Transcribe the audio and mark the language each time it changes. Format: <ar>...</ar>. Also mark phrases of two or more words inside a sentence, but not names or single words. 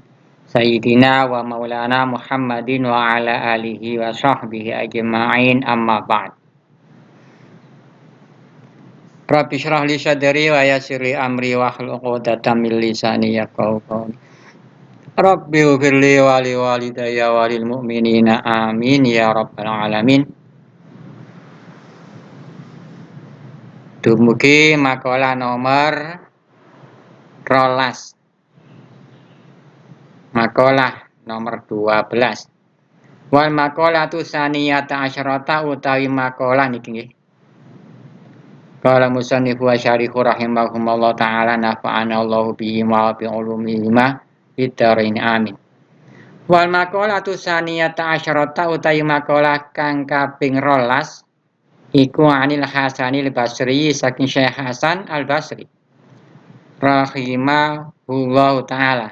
<ar>سيدنا ومولانا محمد وعلى آله وصحبه أجمعين، أما بعد. رب اشرح لي صدري ويسر لي أمري واحلل عقدة من لساني يفقهوا قولي. رب اغفر لي ولوالدي وللمؤمنين آمين يا رب العالمين.</ar> <jv>Dumugi makalah nomor 12. Makalah nomor 12.</jv> <ar>والمقالة الثانية عشرة</ar> <jv>utawi makalah niki nggih.</jv> <ar>قال المصنف وشارحه رحمهما الله تعالى نفعنا الله به وبعلومهما في الدارين آمين. والمقالة الثانية عشرة</ar> <jv>utawi makalah kang kaping 12 iku</jv> <ar>عن الحسن البصري</ar> <jv>saking Syekh Hasan Al Basri</jv> <ar>رحمه الله تعالى.</ar>